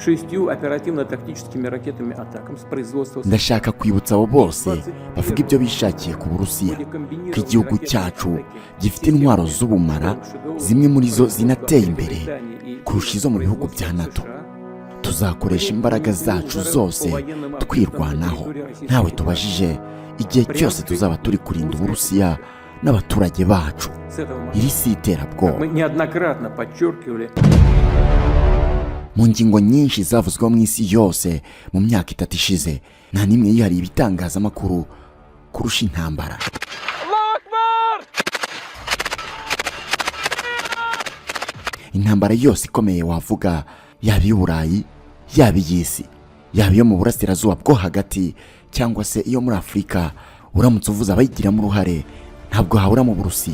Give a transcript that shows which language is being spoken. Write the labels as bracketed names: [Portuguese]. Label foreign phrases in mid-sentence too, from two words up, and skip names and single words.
[Russian] 6 оперативно-тактическими ракетами «Атакамс» производства. [Kinyarwanda] ndashaka kwibutsa abo bose bavuga ibyo bishakiye ku Burusiya ko igihugu cyacu gifite intwaro z'ubumara, zimwe muri zo zinateye imbere kurusha izo mu bihugu bya NATO. Tuzakoresha imbaraga zacu zose twirwanaho, ntawe tubajije, igihe cyose tuzaba turi kurinda Uburusiya n'abaturage bacu. Iri si iterabwoba. [Russian] Мы неоднократно подчеркивали. [Kinyarwanda] Mu ngingo nyinshi zavuzweho mu isi yose mu myaka 3 ishize, nta nimwe yihariye ibitangazamakuru kurusha intambara. Intambara yose ikomeye wavuga, yaba iy'Uburayi, yaba iy'isi, yaba iyo mu burasirazuba bwo hagati cyangwa se iyo muri Afurika, uramutse uvuze abayigiramo uruhare, ntabwo habura mu Burusiya.